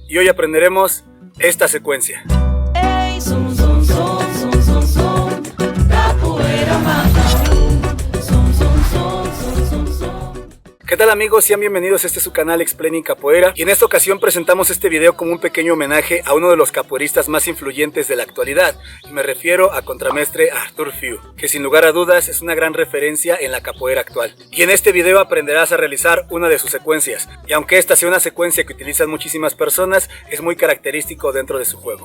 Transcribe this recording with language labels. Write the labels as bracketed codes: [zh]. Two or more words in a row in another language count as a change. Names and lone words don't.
[es] y hoy aprenderemos esta secuencia. [pt] Ei, zum, zum, zum, zum, zum, zum, capoeira mata zum, zum, zum, zum, zum, zum. [es] ¿Qué tal amigos? Sean bienvenidos a este su canal Explaining Capoeira, y en esta ocasión presentamos este video como un pequeño homenaje a uno de los capoeiristas más influyentes de la actualidad, y me refiero a contramestre Arthur Fiu, que sin lugar a dudas es una gran referencia en la capoeira actual. Y en este video aprenderás a realizar una de sus secuencias, y aunque esta sea una secuencia que utilizan muchísimas personas, es muy característico dentro de su juego.